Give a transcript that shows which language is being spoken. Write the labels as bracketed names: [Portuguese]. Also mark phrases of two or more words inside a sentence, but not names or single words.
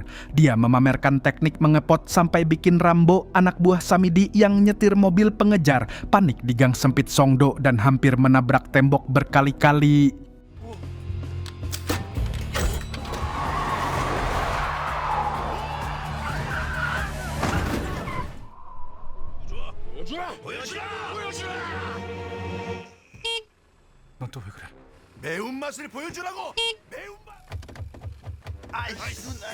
[Indonesian] Dia memamerkan teknik mengepot sampai bikin Rambo, anak buah Samidi yang nyetir mobil pengejar, panik di gang sempit Songdo dan hampir menabrak tembok berkali-kali. [Korean] 넌 또 왜 그래? 매운맛을 보여주라고. 매운맛. 아이씨.